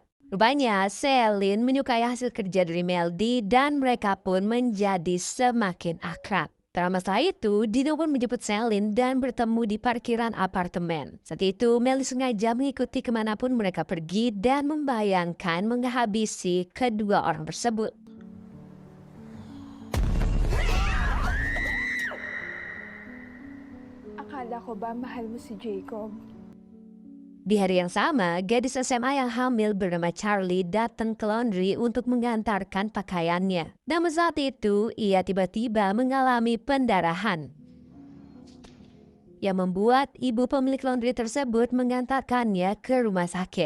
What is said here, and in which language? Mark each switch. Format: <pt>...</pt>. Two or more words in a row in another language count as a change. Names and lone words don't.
<id>Rupanya, Celine menyukai hasil kerja dari Melody dan mereka pun menjadi semakin akrab. Tak lama setelah itu, Dino pun menjemput Celine dan bertemu di parkiran apartemen. Saat itu, Melody sengaja mengikuti kemanapun mereka pergi dan membayangkan menghabisi kedua orang tersebut.</id> <tl>Akala ko ba mahal mo si Jacob?</tl> <id>Di hari yang sama, gadis SMA yang hamil bernama Charlie datang ke laundry untuk mengantarkan pakaiannya. Namun saat itu, ia tiba-tiba mengalami pendarahan yang membuat ibu pemilik laundry tersebut mengantarkannya ke rumah sakit.</id>